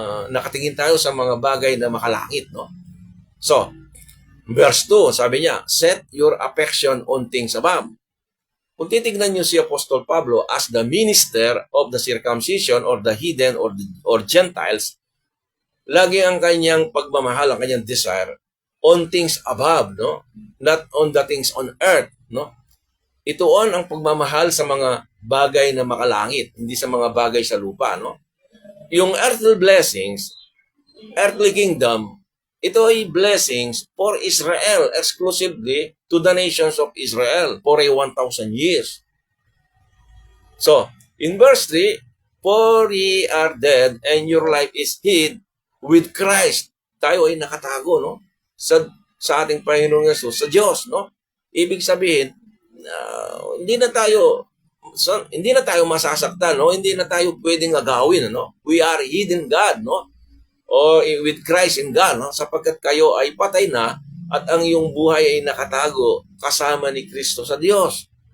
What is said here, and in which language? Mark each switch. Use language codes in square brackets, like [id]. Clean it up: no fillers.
[tl] Nakatingin tayo sa mga bagay na makalangit, no? [en] So, verse 2, sabi niya, set your affection on things above. Kung titignan niyo si Apostol Pablo as the minister of the circumcision or the heathen or Gentiles, lagi ang kanyang pagmamahal, ang kanyang desire on things above, no? [tl] Not on the things on earth, no? Itoon ang pagmamahal sa mga bagay na makalangit, hindi sa mga bagay sa lupa, no? [en] Yung earthly blessings, earthly kingdom, ito ay blessings for Israel, exclusively to the nations of Israel for 1,000 years. So, in verse 3, for ye are dead and your life is hid with Christ. [tl] Tayo ay nakatago, no? Sa ating Panginoong Yesus, sa Diyos, no? Ibig sabihin, hindi na tayo masasaktan, no? Hindi na tayo pwedeng agawin, no? We are hidden God, no? O with Christ in God, no? Sapagkat kayo ay patay na at ang iyong buhay ay nakatago kasama ni Kristo sa Diyos.